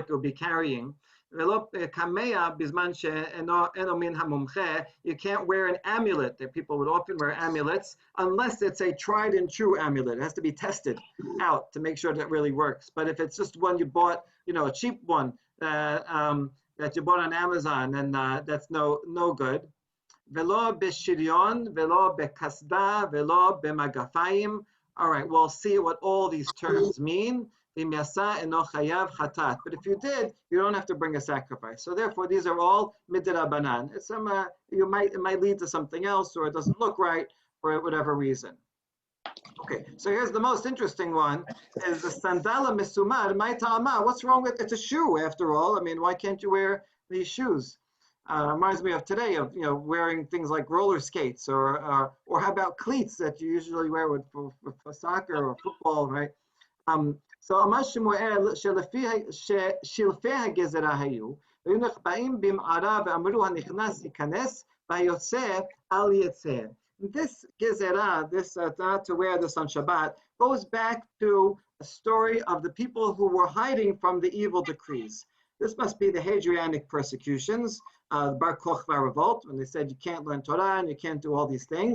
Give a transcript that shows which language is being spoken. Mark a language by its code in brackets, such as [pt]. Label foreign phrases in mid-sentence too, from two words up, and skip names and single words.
[en] You'll be carrying. You can't wear an amulet. People would often wear amulets unless it's a tried and true amulet. It has to be tested out to make sure that it really works. But if it's just one you bought, a cheap one that you bought on Amazon, then that's no good. [he] ולא בשריון ולא בקסדה ולא במגפיים. [en] All right, we'll see what all these terms mean. But if you did, you don't have to bring a sacrifice. So therefore, these are all midrabanan. It might lead to something else, or it doesn't look right for whatever reason. Okay, so here's the most interesting one: is the [he] סנדלא מסומר מאי טעמא. [en] What's wrong with it's a shoe after all? I mean, why can't you wear these shoes? Reminds me of today of wearing things like roller skates or how about cleats that you usually wear for soccer or football, right? [he] So אמר שמואל שלפי הגזרה היו והיו נחבאים במערה ואמרו הנכנס ייכנס והיוצא אל יצא. [en] This gezerah, this not to wear this on Shabbat, goes back to a story of the people who were hiding from the evil decrees. This must be the Hadrianic persecutions, the Bar Kokhba revolt, when they said you can't learn Torah and you can't do all these things.